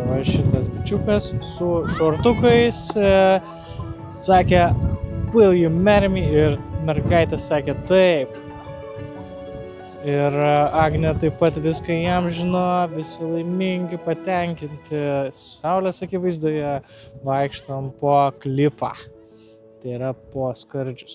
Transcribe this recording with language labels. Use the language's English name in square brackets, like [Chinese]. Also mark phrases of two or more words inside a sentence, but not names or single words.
[Lithuanian] Va šitas bičiukas su šortukais sakė, [English] will you marry me? [Lithuanian] Ir mergaitė sakė taip. Ir Agnė taip pat viską jam žino, visi laimingi, patenkinti. Saulės akivaizdoje vaikštom po klifą. Tai yra po skardžius.